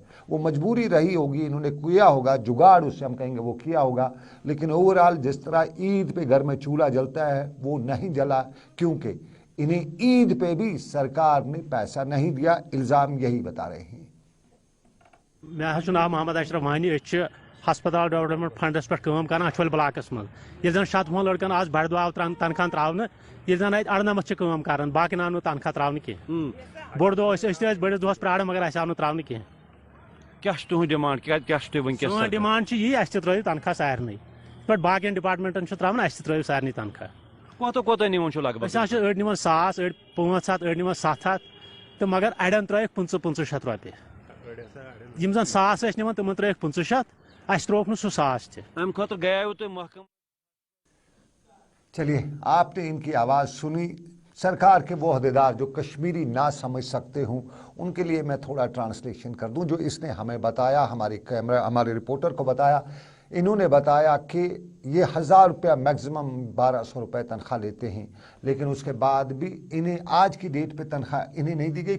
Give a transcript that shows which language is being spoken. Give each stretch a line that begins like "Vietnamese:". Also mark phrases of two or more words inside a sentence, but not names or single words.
Hindi: वो मजबूरी रही होगी, इन्होंने किया होगा जुगाड़, उससे हम कहेंगे वो किया होगा, लेकिन ओवरऑल जिस तरह ईद पे घर में चूल्हा जलता है वो नहीं जला, क्योंकि इन्हें ईद पे भी सरकार ने पैसा नहीं दिया. इल्ज़ाम यही बता रहे हैं.
Kashmiri: मे नाम मोहम्मद अशरफ वानी, हस्पताल डेवलपमेंट फंडस पे काम कर अछवल ब्लाकस मज. ये जन 7 लड़कन आज बड़ दुआ तनखा त्रावन, ये जन अड़नमत कर बाकी आव ना तनखा त्रावन कह. बोड़ दह बड़स दोहस प्राण मगर आव ना त्रावन कह. क्या डिमांड क्या डिमांड यही अस त्रो तनखा सारे पे बाकी डिपार्टमेंटन त्रावन अस त्रो सारे तनखा. कोत लगभग 1,000 निवन 1,000 अड़ 500 अड़ निवन 700 तो मगर अड़न त्रो 500 रुपये. यम जन 1,000 निवन तमन त्रो 500 अस त्रोक सह 1,000 अम खुद गया तो महकम.
Hindi: चलिए, आपने इनकी आवाज़ सुनी. सरकार के वो अहदेदार जो कश्मीरी ना समझ सकते हूँ उनके लिए मैं थोड़ा ट्रांसलेशन कर दूँ. जो इसने हमें बताया, हमारे रिपोर्टर को बताया, इन्होंने बताया कि ये 1,000 रुपया मैक्सिमम 1,200 रुपये तनख्वाह लेते हैं, लेकिन उसके बाद भी इन्हें आज की डेट पे तनख्वाह इन्हें नहीं दी गई.